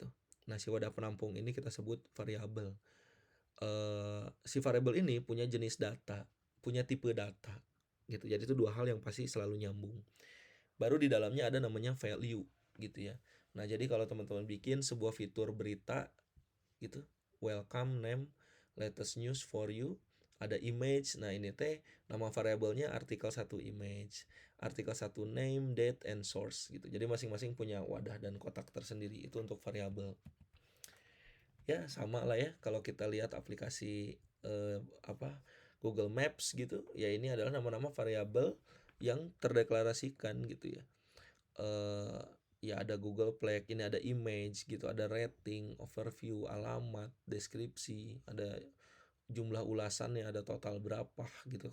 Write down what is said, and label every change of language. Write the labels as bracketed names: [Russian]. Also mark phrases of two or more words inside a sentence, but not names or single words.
[Indonesian] Nah, si wadah penampung ini kita sebut variabel. Si variabel ini punya jenis data, punya tipe data gitu. Jadi itu dua hal yang pasti selalu nyambung. Baru di dalamnya ada namanya value gitu ya. Nah, jadi kalau teman-teman bikin sebuah fitur berita gitu, [English] welcome, name, latest news for you, [Indonesian] ada image. Nah, ini teh nama variabelnya artikel 1 image, artikel 1 [English] name, date, and source [Indonesian] gitu. Jadi masing-masing punya wadah dan kotak tersendiri. Itu untuk variabel. Ya, sama lah ya kalau kita lihat aplikasi Google Maps gitu. Ya, ini adalah nama-nama variabel yang terdeklarasikan gitu ya. Ya ada Google Play, ini ada image gitu, ada [English] rating, overview, [Indonesian] alamat, deskripsi, ada jumlah ulasannya, ada total berapa gitu.